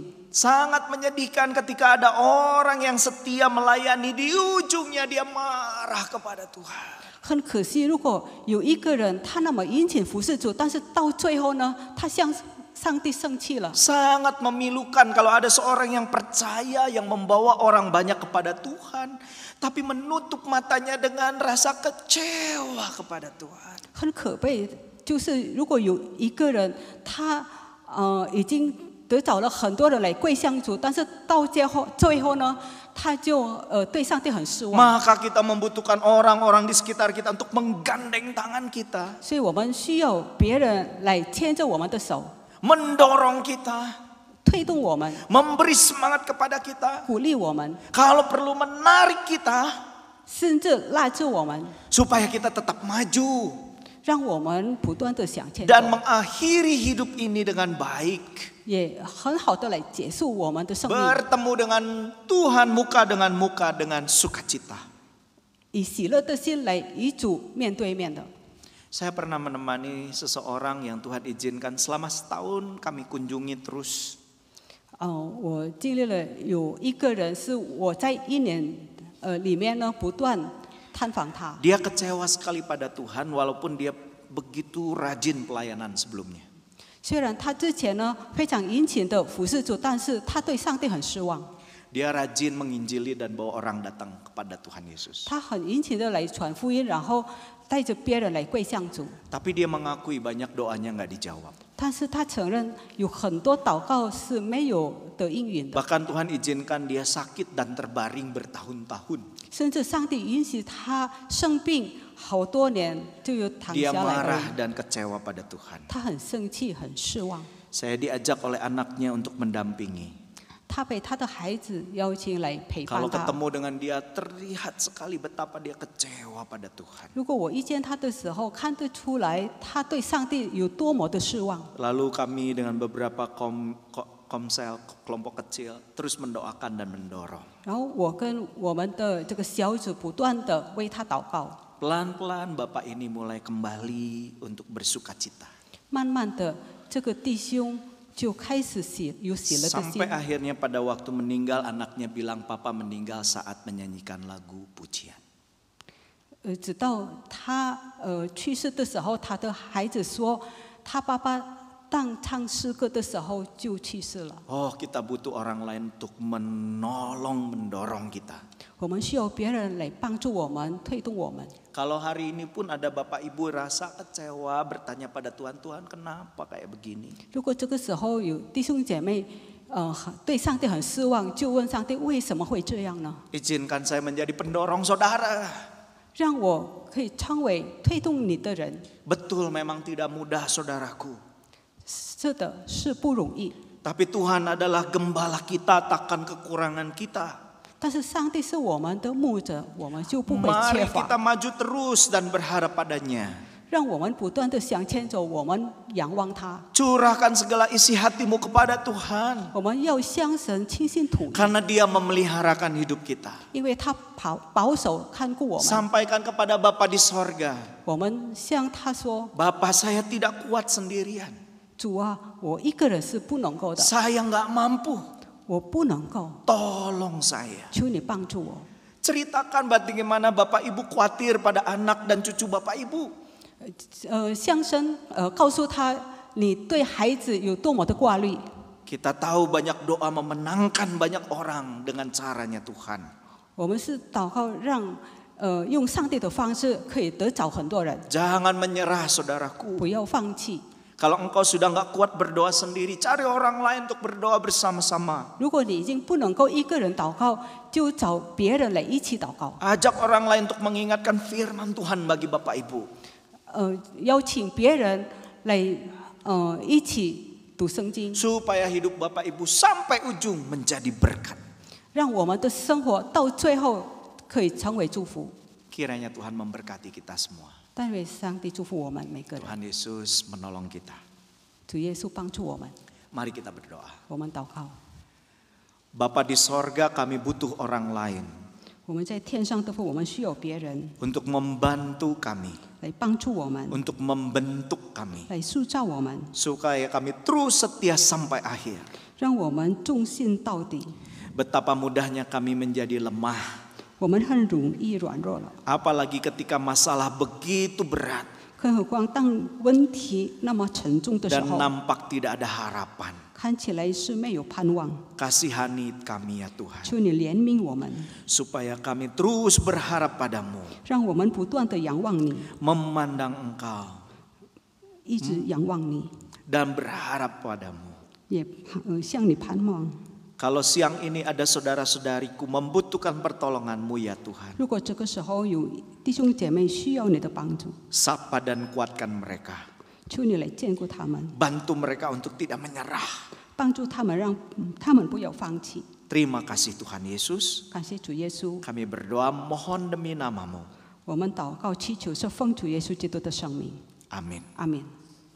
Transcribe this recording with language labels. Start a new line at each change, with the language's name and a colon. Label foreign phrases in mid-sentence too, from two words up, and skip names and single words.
Indonesian: Sangat menyedihkan ketika ada orang yang setia melayani, di ujungnya dia marah kepada Tuhan.
Chinese: 很可惜，如果有一个人他那么殷勤服侍主，但是到最后呢，他向上帝生气了。
Indonesian: Sangat memilukan kalau ada seorang yang percaya, yang membawa orang banyak kepada Tuhan, tapi menutup matanya dengan rasa kecewa kepada Tuhan.
Chinese: 很可悲，就是如果有一个人他已经得找了很多人来跪向主，但是到最后呢，他就对上帝很失望。
Indonesian: Maka kita membutuhkan orang-orang di sekitar kita untuk menggandeng tangan kita,
Chinese: 所以我们需要别人来牵着我们的手，
Indonesian: mendorong kita,
Chinese: 推动我们，
Indonesian: memberi semangat kepada kita,
Chinese: 鼓励我们，
Indonesian: kalau perlu menarik kita
Chinese: 甚至拉着我们，
Indonesian: supaya kita tetap maju
Chinese: 让我们不断的向前走，
Indonesian: dan mengakhiri hidup ini dengan baik.
Chinese: 也很好的来结束我们的生命，
Indonesian: Bertemu dengan Tuhan muka dengan muka dengan sukacita.
Chinese: 以喜乐的心来与主面对面的。
Indonesian: Saya pernah menemani seseorang yang Tuhan izinkan selama setahun kami kunjungi terus.
Chinese: 我经历了有一个人是我在1年里面呢不断探访他，
Indonesian: Dia kecewa sekali pada Tuhan walaupun dia begitu rajin pelayanan sebelumnya.
Chinese: 虽然他之前呢非常殷勤的服侍主，但是他对上帝很失望。
Indonesian: Dia rajin menginjili dan bawa orang datang kepada Tuhan Yesus.
Chinese: 他很殷勤的来传福音，然后带着别人来跪向主。
Indonesian: Tapi dia mengakui banyak doanya nggak dijawab.
Chinese: 但是他承认有很多祷告是没有得应允的，
Indonesian: Bahkan Tuhan izinkan dia sakit dan terbaring bertahun-tahun.
Chinese: 甚至上帝允许他生病好多年就有躺
Indonesian: Dia
Chinese: 下来而
Indonesian: marah
Chinese: 已。
Indonesian: dan kecewa pada Tuhan.
Chinese: 他很生气，很失望。
Indonesian: Saya diajak oleh anaknya untuk mendampingi.
Chinese: 他被他的孩子邀请来陪伴
Indonesian: Kalau
Chinese: 他。
Indonesian: ketemu dengan dia terlihat sekali betapa dia kecewa pada Tuhan.
Chinese: 如果我遇见他的时候，看得出来他对上帝有多么的失望。
Indonesian: Lalu kami dengan beberapa komsel kelompok kecil terus mendoakan dan mendorong.
Chinese: 然后我跟我们的这个小组不断的为他祷告，
Indonesian: Pelan-pelan Bapak ini mulai kembali untuk bersukacita.
Chinese: 慢慢的这个弟兄就开始有喜乐的心
Indonesian: Sampai。akhirnya pada waktu meninggal anaknya bilang papa meninggal saat menyanyikan lagu pujian.
Chinese: 直到他去世的时候，他的孩子说，他爸爸当唱诗歌的时候就去世了。
Indonesian: Oh, kita butuh orang lain untuk menolong, mendorong kita.
Chinese: 我们需要别人来帮助我们，推动我们。
Indonesian: Kalau hari ini pun ada bapak ibu rasa kecewa bertanya pada Tuhan, Tuhan kenapa kayak begini?
Chinese: 如果这个时候有弟兄姐妹，对上帝很失望，就问上帝为什么会这样呢？
Indonesian: Izinkan saya menjadi pendorong saudara.
Chinese: 让我可以成为推动你的人。
Indonesian: Betul memang tidak mudah saudaraku.
Chinese: 是的，是不容易。
Indonesian: Tapi Tuhan adalah gembala kita, takkan kekurangan kita.
Chinese: 但是上帝是我们的牧者，我们就不会缺
Indonesian: Mari
Chinese: 乏。
Indonesian: kita maju terus dan berharap padanya.
Chinese: 让我们不断的向前走，我们仰望他，
Indonesian: Curahkan segala isi hatimu kepada Tuhan.
Chinese: 我们要向神倾心吐意，
Indonesian: Karena dia memeliharakan hidup kita.
Chinese: 因为他保守看顾我们。
Indonesian: Sampaikan kepada Bapa di sorga.
Chinese: 我们向他说
Indonesian: Bapa saya tidak kuat sendirian.
Chinese: 主啊，我一个人是不能够的，
Indonesian: Saya nggak mampu.
Chinese: 我不能够，
Indonesian: Tolong saya.
Chinese: 求你帮助我。
Indonesian: Ceritakan bagaimana Bapak Ibu khawatir pada anak dan cucu Bapak Ibu.
Chinese: 向神告诉他你对孩子有多么的挂虑。
Indonesian: Kita tahu banyak doa memenangkan banyak orang dengan caranya Tuhan.
Chinese: 我们是祷告让用上帝的方式可以得着很多人，
Indonesian: Jangan menyerah saudaraku.
Chinese: 不要放弃。
Indonesian: Kalau engkau sudah nggak kuat berdoa sendiri, cari orang lain untuk berdoa bersama-sama.
Chinese: 如果你已经不能够一个人祷告，就找别人来一起祷告。
Indonesian: Ajak orang lain untuk mengingatkan firman Tuhan bagi Bapak Ibu.
Chinese: 邀请别人来一起读圣经，
Indonesian: Supaya hidup Bapak Ibu sampai ujung menjadi berkat.
Chinese: 让我们的生活到最后可以成为祝福。
Indonesian: Kiranya Tuhan memberkati kita semua.
Chinese: 但愿上帝祝福我们每个人，
Indonesian: Tuhan Yesus menolong kita.
Chinese: 主耶稣帮助我们。
Indonesian: Mari kita berdoa.
Chinese: 我们祷告，
Indonesian: Bapa di sorga, kami butuh orang lain
Chinese: 我们在天上的父，我们需要别人
Indonesian: untuk membantu kami,
Chinese: 来帮助我们，
Indonesian: untuk membentuk kami,
Chinese: 来塑造我们，
Indonesian: supaya kami terus setia sampai akhir.
Chinese: 让我们忠心到底。
Indonesian: Betapa mudahnya kami menjadi lemah,
Chinese: 我们很容易软弱了，
Indonesian: apalagi ketika masalah begitu berat
Chinese: 更何况当问题那么沉重的时
Indonesian: dan
Chinese: 候，
Indonesian: nampak tidak ada harapan.
Chinese: 看起来是没有盼望。
Indonesian: Kasihani kami ya Tuhan,
Chinese: 求你怜悯我们，
Indonesian: supaya kami terus berharap padamu,
Chinese: 让我们不断的仰望你，
Indonesian: memandang Engkau
Chinese: 一直仰望你，
Indonesian: dan berharap padamu.
Chinese: 也向你盼望。
Indonesian: Kalau siang ini ada saudara-saudariku membutuhkan pertolongan-Mu ya Tuhan.
Chinese: 如果这个时候有弟兄姐妹需要你的帮助，
Indonesian: Sapa dan kuatkan mereka.
Chinese: 求你来眷顾他们，
Indonesian: Bantu mereka untuk tidak menyerah.
Chinese: 帮助他们，让他们不要放弃。
Indonesian: Terima kasih Tuhan Yesus.
Chinese: 感谢主耶稣，
Indonesian: Kami berdoa mohon demi nama-Mu.
Chinese: 我们祷告祈求是奉主耶稣基督的圣名，
Indonesian: Amin.
Chinese: 阿门。